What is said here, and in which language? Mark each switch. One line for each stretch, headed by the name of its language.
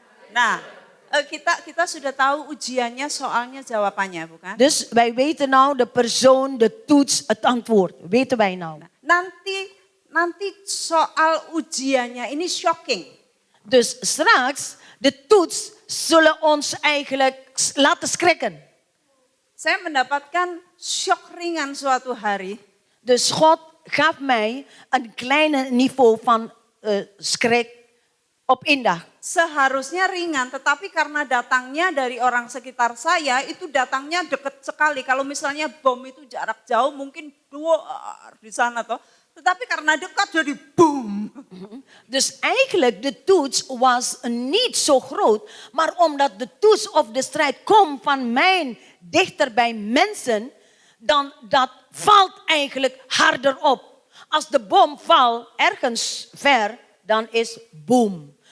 Indonesian: Nah, kita sudah tahu ujiannya, soalnya jawabannya, bukan?
Dutch: Dus wij weten nou de persoon, de toets, het antwoord. Weten wij nou.
Indonesian: Nanti soal ujiannya ini shocking.
Dutch: Dus straks, de toets zullen ons eigenlijk laten schrikken.
Indonesian: Saya mendapatkan shock ringan suatu hari.
Dutch: Dus God gaf mij een kleine niveau van schrik op indag.
Indonesian: Seharusnya ringan, tetapi karena datangnya dari orang sekitar saya, itu datangnya dekat sekali. Kalau misalnya bom itu jarak jauh mungkin duar di sana toh. Tetapi karena dekat jadi boom.
Dutch: Dus eigenlijk de toets was niet zo groot. Maar omdat de toets of de strijd komt van mij dichter bij mensen, dan dat valt eigenlijk harder op. Als de bom valt ergens ver, dan is boom.